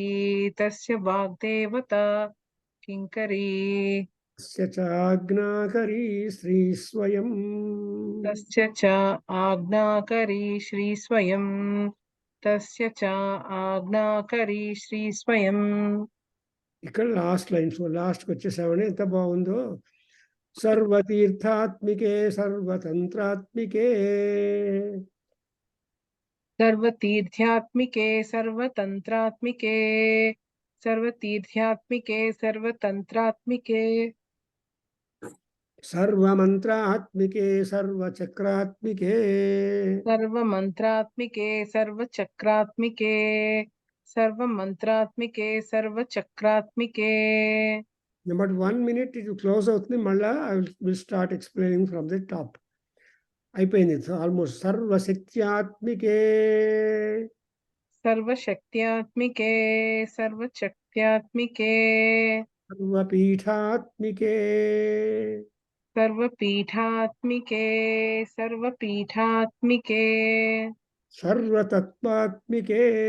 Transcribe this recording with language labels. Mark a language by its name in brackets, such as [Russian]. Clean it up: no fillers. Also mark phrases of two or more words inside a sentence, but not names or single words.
[Sanskrit] तस्य वाग्देवता किङ्करी. तस्य चाज्ञाकरी श्रीस्वयम्. तस्य च आज्ञाकरी श्रीस्वयं. तस्य च आज्ञाकरी श्रीस्वयं. [Telugu] ఇక్కడ [English] last lines [Telugu] లాస్ట్కి వచ్చేసామని ఎంత బాగుందో. [Sanskrit] सर्वतीर्थात्मिके सर्वतंत्रात्मिके. सर्वतीर्थात्मिके सर्वतंत्रात्मिके. सर्वतीर्थात्मिके सर्वतंत्रात्मिके. सर्वमंत्रात्मिके सर्वचक्रात्मिके. सर्वमंत्रात्मिके सर्वचक्रात्मिके. सर्वमंत्रात्मिके सर्वचक्रात्मिके. [English] But 1 minute it will close అవుతుంది. మళ్ళా I will start explaining from the top. [Telugu] అయిపోయింది ఆల్మోస్ట్. సర్వశక్త్యాత్మికే. [Sanskrit] सर्वशक्त्यात्मिके सर्वशक्त्यात्मिके. सर्वपीठात्मिके. सर्वपीठात्मिके सर्वपीठात्मिके. सर्वतत्त्वात्मिके.